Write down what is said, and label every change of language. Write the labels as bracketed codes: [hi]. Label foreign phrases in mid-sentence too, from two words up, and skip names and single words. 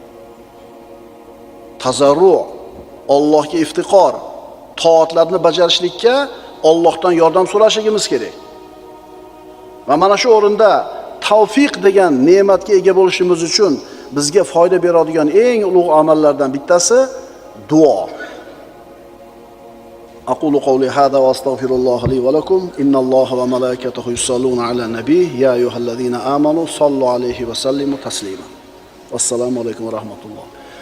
[uz] Tazarru, Allohga iftiqor, toatlarni bajarishlikka Allohdan yordam so'rashimiz kerak. Va mana shu o'rinda tavfiq degan ne'matga ega bo'lishimiz uchun bizga foyda beradigan eng ulug' amallardan bittasi duo. [ar] أقول قولي هذا وأستغفر الله لي ولكم إن الله وملائكته يصلون على النبي يا أيها الذين آمنوا صلوا عليه وسلموا تسليما والسلام عليكم ورحمة الله